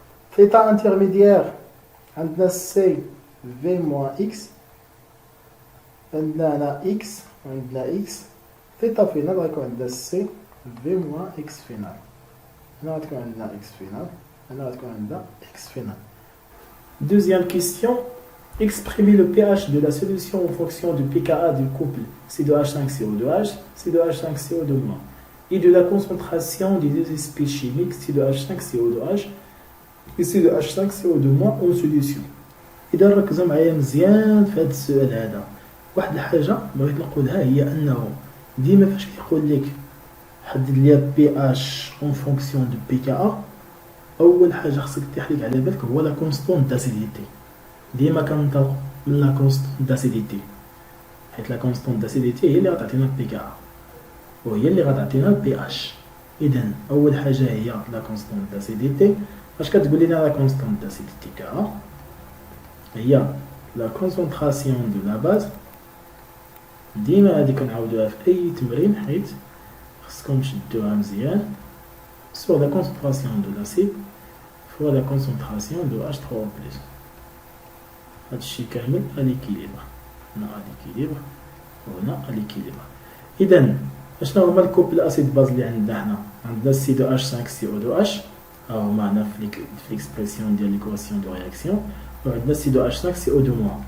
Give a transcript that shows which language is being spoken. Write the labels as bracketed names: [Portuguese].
[Arabic] في الإطار انترميديير عندنا سي في موان إكس، عندنا هنا إكس وعندنا إكس. في الإطار فينال غيكون عندنا سي في موان إكس فينال. هنا غتكون عندنا إكس فينال، هنا غتكون عندنا إكس فينال. [French] Deuxième question, exprimez le pH de la solution en fonction du pKa du couple C2H5CO2H, C2H5CO2- et de la concentration des deux espèces chimiques C2H5CO2H et C2H5CO2- en solution. [Arabic] إذا ركزوا معايا مزيان في هذا السؤال هذا. واحد الحاجة بغيت نقولها هي أنه ديما فاش كيقول لك حدد لي [French] بي اش اون فونكسيون دو بي كا ا، [Arabic] اول حاجه خصك تحلك على بالك هو [French] لا كونستون داسيديتي. [Arabic] ديما كنطلقوا من [French] لا كونستون داسيديتي، [Arabic] حيت لا كونستون داسيديتي هي اللي غتعطينا بي كا ا وهي اللي غتعطينا البي اش. اذا اول حاجه هي [French] لا كونستون داسيديتي. [Arabic] اش كتقول لنا لا كونستون داسيديتي كا ا؟ هي [French] لا كونسونطراسيون دو لا باز. [Arabic] ديما هادي كنعاودوها في اي تمرين حيت خصكم تشدوها مزيان. [French] sur la concentration de l'acide fois la concentration de H3O+. [Arabic] هادشي كامل اليكيليبر. هنا اليكيليبر وهنا اليكيليبر. إذا اشنو هما الكوبل اسيد باز اللي عندنا حنا؟ عندنا C2H5 CO2H ها هما هنا في ليكسبرسيون ديال ليكواسيون دو رياكسيون، وعندنا C2H5 CO2-.